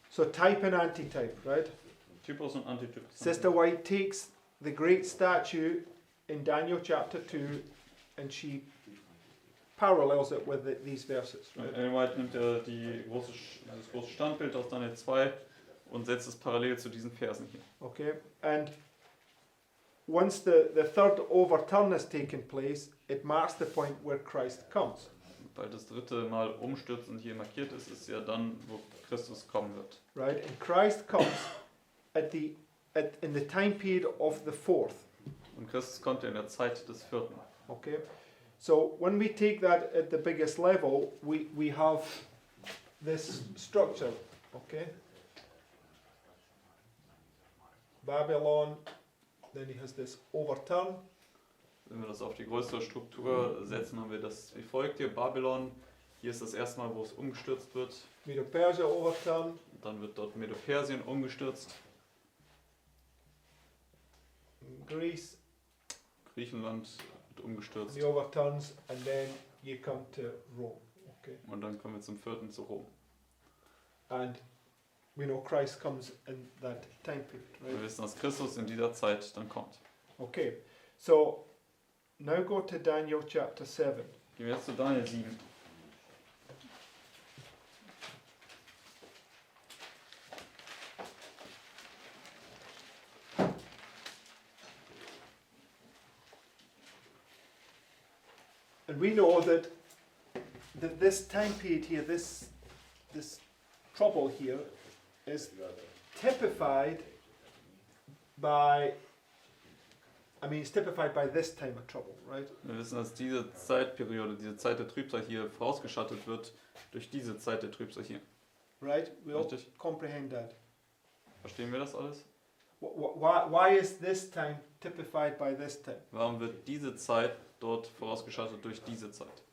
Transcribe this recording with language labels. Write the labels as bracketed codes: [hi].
[en] So type and antitype, right? [de] Typus und Antityp. [en] Sister White takes the great statue in Daniel chapter 2 and she parallels it with these verses, right? [de] Ellen White nimmt ja das große Standbild aus Daniel 2 und setzt es parallel zu diesen Versen hier. [en] Okay, and once the third overturn has taken place, it marks the point where Christ comes. [de] Weil das dritte Mal umstürzen hier markiert ist, ist ja dann, wo Christus kommen wird. [en] Right, and Christ comes in the time period of the fourth. [de] Und Christus kommt ja in der Zeit des vierten. [en] Okay, so when we take that at the biggest level, we have this structure. Okay, Babylon, then he has this overturn. [de] Wenn wir das auf die größere Struktur setzen, haben wir das wie folgt hier. Babylon, hier ist das erste Mal, wo es umgestürzt wird. [en] Medo-Persia overturn. [de] Und dann wird dort Medo-Persien umgestürzt. [en] Greece. [de] Griechenland wird umgestürzt. [en] The overturns, and then you come to Rome. Okay, [de] Und dann kommen wir zum vierten zu Rom. [en] and we know Christ comes in that time period, [de] Wir [en] right? [de] wissen, dass Christus in dieser Zeit dann kommt. [en] Okay, so now go to Daniel chapter 7. [de] Gehen wir jetzt zu Daniel 7. [en] And we know that this time period here, this trouble here, is typified by, it's typified by this time of trouble, right? [de] Wir wissen, dass diese Zeitperiode, diese Zeit der Trübsal hier vorausgeschattet wird durch diese Zeit der Trübsal hier. [en] Right? We all [de] Richtig. [en] comprehend that. [de] Verstehen wir das alles? [en] Why is this time typified by this time? [de] Warum wird diese Zeit dort vorausgeschattet durch diese Zeit?